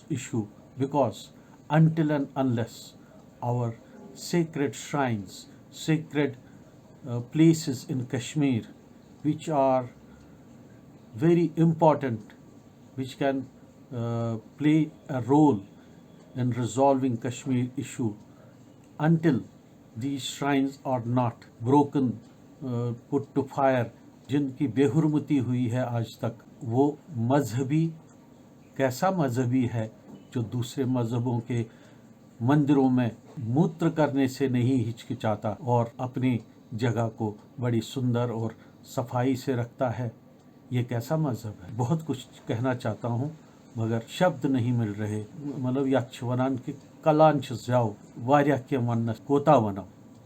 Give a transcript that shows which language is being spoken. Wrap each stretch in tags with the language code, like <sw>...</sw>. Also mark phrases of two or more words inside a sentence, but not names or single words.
<en>issue, because until and unless our sacred shrines, sacred places in Kashmir which are very important, which can play a role in resolving Kashmir issue until these shrines are not broken, put to fire,</en> <hi>जिनकी बेहुरमती हुई है आज तक, वो मजहबी कैसा मजहबी है जो दूसरे मजहबों के मंदिरों में मूत्र करने से नहीं हिचकिचाता और अपनी जगह को बड़ी सुंदर और सफाई से रखता है। ये कैसा मजहब है? बहुत कुछ कहना चाहता हूँ मगर शब्द नहीं मिल रहे।</hi> <ks>मतलब यथ वनान कि कलान छ ज़्याव वारिया के वन्नस कोता वनो।</ks>